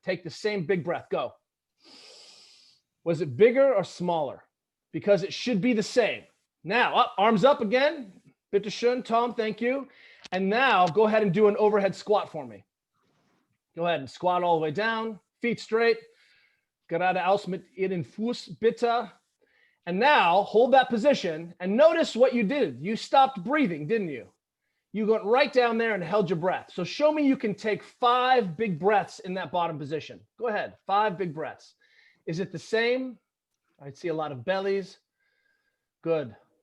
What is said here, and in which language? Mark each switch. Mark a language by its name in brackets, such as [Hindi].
[English] Take the same big breath. Go. Was it bigger or smaller? Because it should be the same. Now, arms up again. [German] Bitte schön, [English] Tom. Thank you. And now go ahead and do an overhead squat for me. Go ahead and squat all the way down. Feet straight. [German] Geradeaus mit Ihren Fuß bitte. [English] And now hold that position and notice what you did. You stopped breathing, didn't you? You went right down there and held your breath. So show me you can take 5 big breaths in that bottom position. Go ahead, 5 big breaths. Is it the same? I see a lot of bellies. Good.